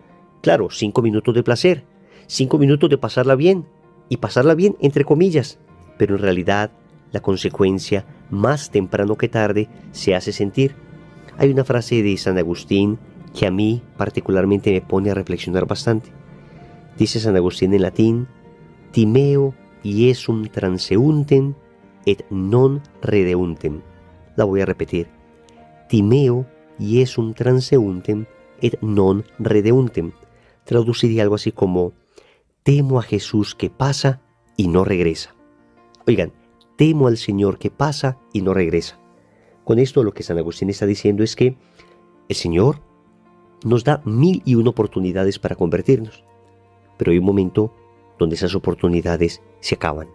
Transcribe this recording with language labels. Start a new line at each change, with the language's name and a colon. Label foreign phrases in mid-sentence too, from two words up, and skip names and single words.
Spanish: Claro, 5 minutos de placer, 5 minutos de pasarla bien, y pasarla bien entre comillas, pero en realidad la consecuencia, más temprano que tarde, se hace sentir. Hay una frase de San Agustín que a mí particularmente me pone a reflexionar bastante. Dice San Agustín en latín:
Latin: timeo iesum transeúntem et non redeuntem.
Spanish: La voy a repetir:
Latin: timeo Iesum transeuntem et non redeuntem.
Spanish: Traduciría algo así como: temo a Jesús que pasa y no regresa. Oigan, temo al Señor que pasa y no regresa. Con esto lo que San Agustín está diciendo es que el Señor nos da 1001 oportunidades para convertirnos, pero hay un momento donde esas oportunidades se acaban.